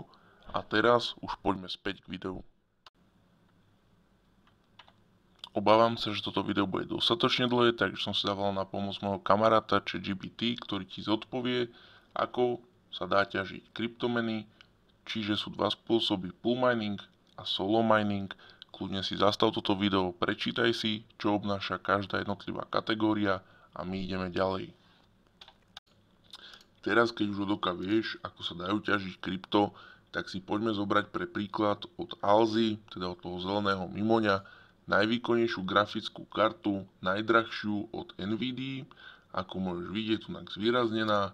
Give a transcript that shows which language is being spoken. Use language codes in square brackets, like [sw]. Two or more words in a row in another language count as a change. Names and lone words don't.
[sk] A teraz už poďme späť k videu. Obávam sa, že toto video bude dostatočne dlhé, takže som si dával na pomoc môjho kamaráta ChatGPT, ktorý ti zodpovie, ako sa dá ťažiť kryptomeny. Čiže sú dva spôsoby, [en] pool mining a solo mining. [sk] Kľudne si zastav toto video, prečítaj si, čo obnáša každá jednotlivá kategória a my ideme ďalej. Teraz, keď už odoka vieš, ako sa dajú ťažiť krypto, tak si poďme zobrať pre príklad od Alzy, teda od toho zeleného mimoňa, najvýkonnejšiu grafickú kartu, najdrahšiu od Nvidia, ako môžeš vidieť, tu zvýraznená.